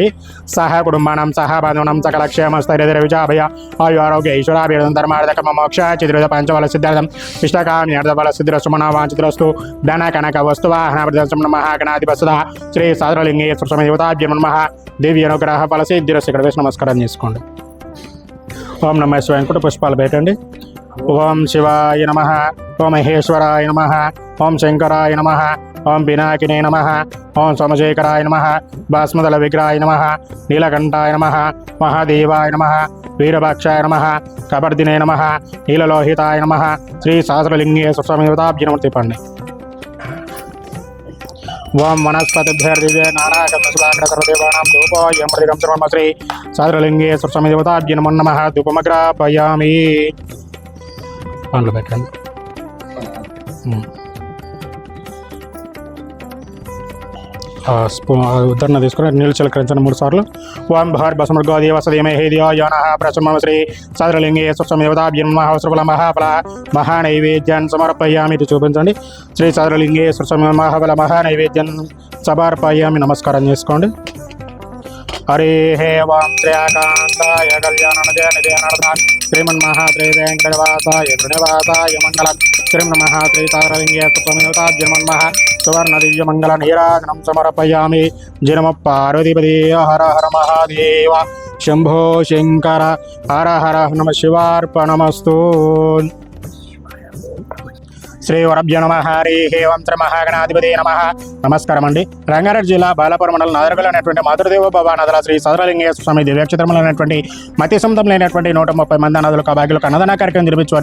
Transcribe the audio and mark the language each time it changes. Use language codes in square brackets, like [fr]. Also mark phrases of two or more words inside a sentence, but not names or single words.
[sa] सह कुटुंबानां सह बांधवानां सकल क्षेमस्थैर्य विजय आयु आरोग्य ऐश्वर्याभिवृद्धिं धर्मार्थं मोक्ष चतुर्विध पंचफल सिद्धार्थं इष्टकाम्यर्थफल सिद्धिरस्तु मनो वाञ्छितरस्तु धन कनक वस्तु वाहनाभिवृद्धिं नमः। गणाधिपसदा श्री साद्रलिंगे स्वामिदेवताभ्यो नमः। देवी अनुग्रह फल सिद्धिरस्तु। [te] ఇక్కడ వేసి నమస్కారం చేసుకోండి। [sa] ఓం నమః శివాయ [te] అనుకుంటూ పుష్పాలు పెట్టండి। [sa] ఓం శివాయ నమః, ఓం మహేశ్వరాయ నమః, ఓం శంకరాయ నమః, ఓం పినాకినే నమః, ఓం సోమశేఖరాయ నమః, భాస్మదల విగ్రహాయ నమః, నీలకంఠాయ నమః, మహాదేవాయ నమః, వీరభక్షాయ నమః, కబర్దినే నమః, నీలలోహితాయ నమః। శ్రీ సహస్రలింగే స్వామిదేవతాభ్యో నమః తిప్పండి। ओम वनस्पतिभ्यर्दिव्य नारायणदेवानां धूपोऽयं प्रतिगं सर्वं श्री साद्रलिंगे स्वामिदेवताभ्यो नमः। [te] धूपमग्रापयामि। పండ్లు పెట్టండి। ఉద్ధరణ తీసుకుని నీళ్ళు చిలకరించండి 3 సార్లు। [sa] ఓం భర్ బసమృగో దేవసదేమహే దియోయానః ప్రసన్నమ శ్రీ సాద్రలింగే స్వామిదేవతాభ్యో నమః। సర్వఫల మహాఫల మహానైవేద్యం సమర్పయామి। [te] ఇది చూపించండి। [sa] శ్రీ సాద్రలింగే స్వామి మహాఫల మహానైవేద్యం సమర్పయామి। [te] నమస్కారం చేసుకోండి। [sa] हरे वं त्रयाकांताय कल्याणनिधयानर्थात् श्रीमन्महात्रे वेंकटवासाय प्रणवासाय मंगलम्। श्रीमन्महात्रे साद्रलिंगे स्वामिदेवताभ्यो नमः। सुवर्णदिव्यमंगल नीराजनं समर्पयामि। जय नमः पार्वतीपते। हर हर महादेव शंभो शंकर। हर हर नमः शिवार्पणमस्तु। శ్రీ వరభ్య నమః। హరి ఓం శ్రీ మహాగణాధిపతి నమః। [te] నమస్కారం అండి। రంగారెడ్డి జిల్లా బాలాపురం మండలం నాదరగల్ అనేటువంటి మాతృదేవ భవ నదుల శ్రీ సాద్రలింగే స్వామి దివ్యక్షేత్రంలో అనేటువంటి మతి సొంతం లేనటువంటి 130 మంది అన్నదులకు అభాగ్యులకు అన్నదాన కార్యక్రమం నిర్మించారు।